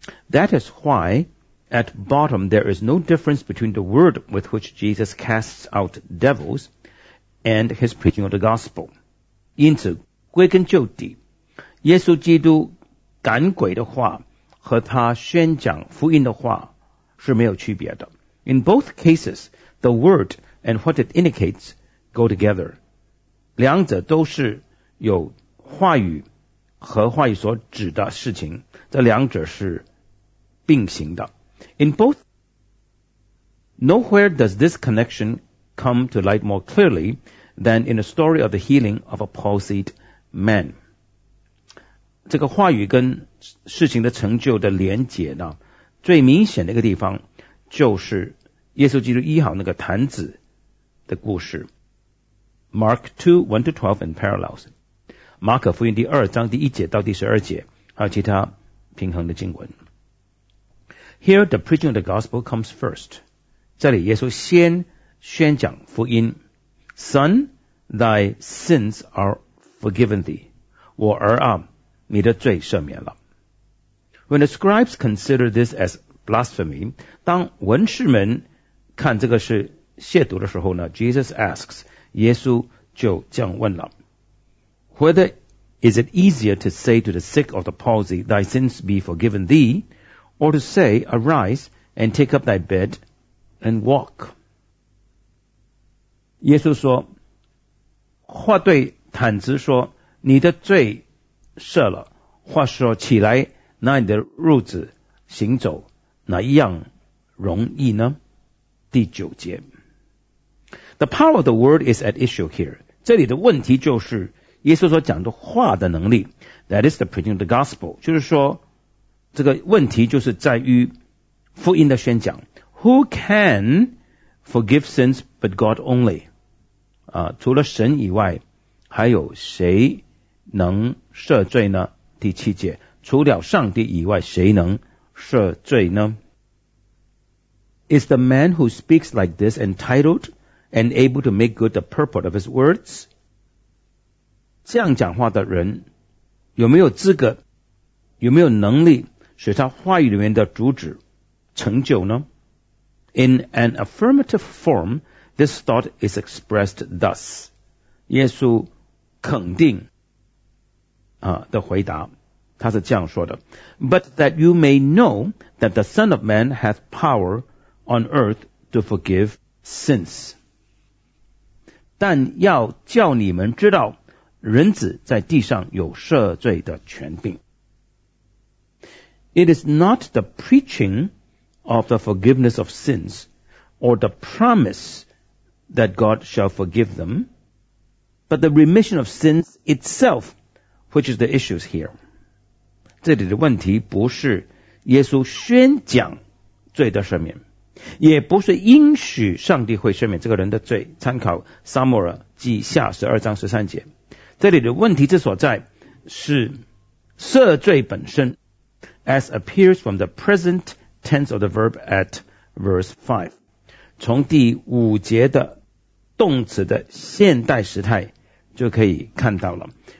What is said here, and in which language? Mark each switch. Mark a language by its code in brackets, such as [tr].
[en] That is why, at bottom, there is no difference between the word with which Jesus casts out devils and his preaching of the gospel. [zh] 因此，归根究底，耶稣基督赶鬼的话和他宣讲福音的话是没有区别的。 [en] In both cases, the word and what it indicates go together. [zh] 两者都是有话语和话语所指的事情，这两者是并行的。 [en] In both Nowhere does this connection come to light more clearly than in the story of the healing of a palsied man. [zh] 这个话语跟事情的成就的连结呢，最明显的一个地方就是耶稣基督医好那个瘫子的故事。 [en] Mark 2:1-12 and parallels， [zh] 马可福音第二章第一节到第十二节，还有其他平衡的经文。 [en] Here the preaching of the gospel comes first. [zh] 这里耶稣先宣讲福音。 [en] Son, thy sins are forgiven thee. [zh] 我儿啊，你的罪赦免了。 [en] When the scribes consider this as blasphemy, [zh] 当文士们看这个是亵渎的时候呢， [en] Jesus asks, [zh] 耶稣就这样问了。 [en] Whether is it easier to say to the sick or the palsy, thy sins be forgiven thee? Or to say, arise and take up thy bed and walk. [zh] 耶稣说，或对瘫子说，你的罪赦了，或说起来拿你的褥子行走，哪一样容易呢？第九节。 [en] The power of the word is at issue here. [zh] 这里的问题就是耶稣所讲的话的能力。 [en] That is the preaching of the gospel. [zh] 就是说这个问题就是在于福音的宣讲。 [en] Who can forgive sins but God only? [zh] 除了神以外，还有谁能赦罪呢？第七节，除了上帝以外，谁能赦罪呢？ [en] Is the man who speaks like this entitled and able to make good the purport of his words? [zh] 这样讲话的人，有没有资格，有没有能力使他话语里面的主旨成就呢？ [en] In an affirmative form, this thought is expressed thus. [zh] 耶稣肯定的回答，他是这样说的。 [en] But that you may know that the Son of Man hath power on earth to forgive sins. [zh] 但要叫你们知道，人子在地上有赦罪的权柄。 [en] It is not the preaching of the forgiveness of sins or the promise that God shall forgive them, but the remission of sins itself, which is the issues here. [zh] 这里的问题不是耶稣宣讲罪的赦免，也不是应许上帝会赦免这个人的罪，参考撒母耳记下12章13节。这里的问题之所在是赦罪本身， [en] as appears from the present tense of the verb at verse 5， [zh] 从第五节的动词的现代时态就可以看到了。